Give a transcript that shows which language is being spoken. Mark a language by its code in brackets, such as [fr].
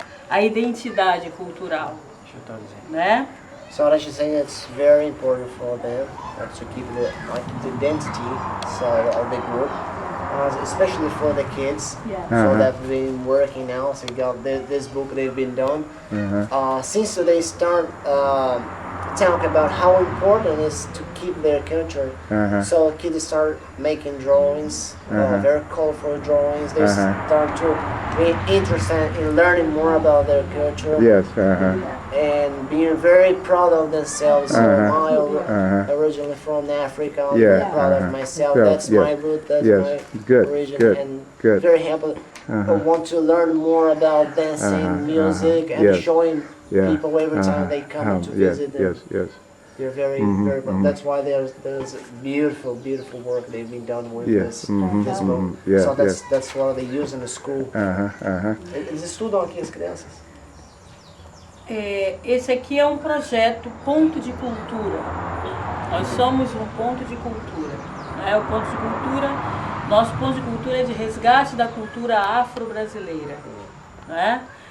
[pt] A identidade cultural, né? [en] So what she's saying, it's very important for them to keep the identity of the group, especially for the kids. Yeah. So they've been working now. So you got this book they've been done since they start talk about how important it is to keep their culture. So kids start making drawings, very colorful drawings. They start to be interested in learning more about their culture. Yes. And being very proud of themselves. So I originally from Africa. I'm very proud of myself. Yeah, That's my root. That's my origin. And very happy. I want to learn more about dancing, music, and showing people every time they come to visit them. Yes. They're very proud. That's why there's beautiful work they've been done with this book. So that's what they use in the school. [pt] Eles estudam aqui as crianças. Esse aqui é um projeto Ponto de Cultura. Nós somos um ponto de cultura. Né? O ponto de cultura, nosso ponto de cultura é de resgate da cultura afro-brasileira. Né?